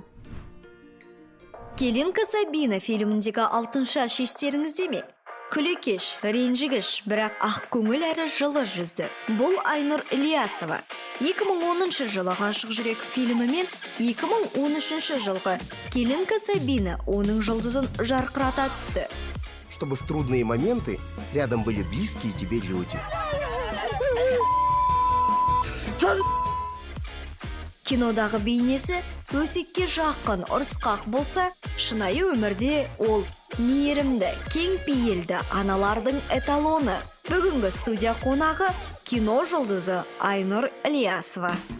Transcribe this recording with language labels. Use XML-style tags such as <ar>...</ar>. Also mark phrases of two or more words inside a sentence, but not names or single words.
<kk>Келинка Сабина фильміндегі алтыншы аш естеріңізде ме? Күлекеш, ренжігіш, бірақ ақ көңіл әрі жылы жүзді. Бұл Айнұр Ілиясова. 2010 жылы «Ғашық жүрек» фильмімен 2013 жылғы «Келинка Сабина» оның жұлдызын жарқырата түсті.</kk> <ru>Чтобы в трудные моменты рядом были близкие тебе люди.</ru> <kk>Кинодағы бейнесі өсекке жақын ұрысқақ болса, шынайы өмірде ол мейірімді, кең пейілді аналардың эталоны. Бүгінгі студия қонағы кино жұлдызы Айнұр Ілиясова.</kk>